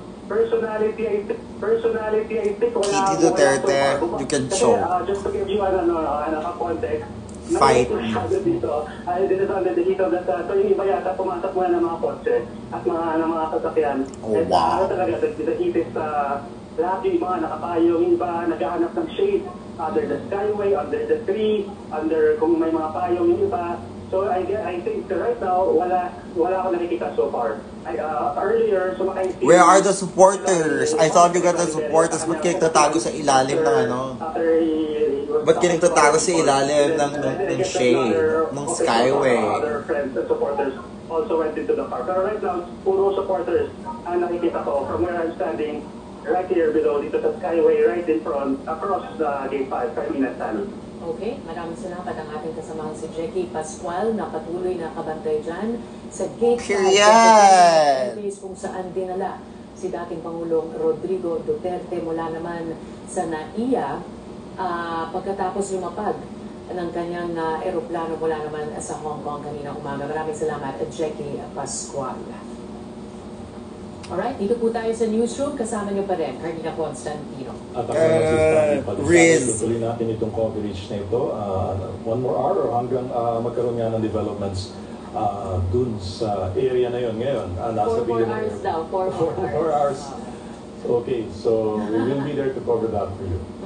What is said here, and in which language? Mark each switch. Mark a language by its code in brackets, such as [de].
[en] Personality, I think wala. Titi Duterte, you can show. Just to give you a context. Fight. Dito, this is under the heat of the sun. [tl] So yung iba yata pumasok muna ng mga kotse at mga sasakyan. [en] Oh, wow. [tl] Talaga, [en] the heat is [tl] lahat yung mga nakapayong, yung iba naghahanap ng [en] shade under the skyway, under the tree, under [tl] kung may mga payong yung iba. [en] So I think right now, [tl] wala akong nakikita [en] so far. [tl] Earlier, sumakay si... [en] Where are the supporters? I thought you got the supporters. [tl] Ba't kayo nagtatago sa ilalim ng ano? Ba't kayo nagtatago sa ilalim ng shade, ng skyway? [en] Other friends and supporters also went into the park. Pero right now, [tl] puro supporters ang nakikita ko [en] from where I'm standing right here below, [tl] dito sa skyway, [en] right in front, across the gate 5, Carmina San. [tl] Okay, maraming salamat ang ating kasamahan si Jackie Pascual na patuloy na kabantay dyan sa Gate 5 [en] Period! [tl] kung saan dinala si dating Pangulong Rodrigo Duterte mula naman sa NAIA pagkatapos lumapag ng kanyang eroplano mula naman sa Hong Kong kanina umaga. Maraming salamat, Jackie Pascual. Alright, dito po tayo sa newsroom. Kasama niyo pa rin, Carmina Constantino. At ako naman si Stanley Palisades. Riz. Tutuloy natin itong coverage na ito. [en] One more hour [tl] hanggang magkaroon nga ng developments dun sa area na yon ngayon. Nasa [en] 4 hours daw. 4 hours. Okay, so we will be there to cover that for you.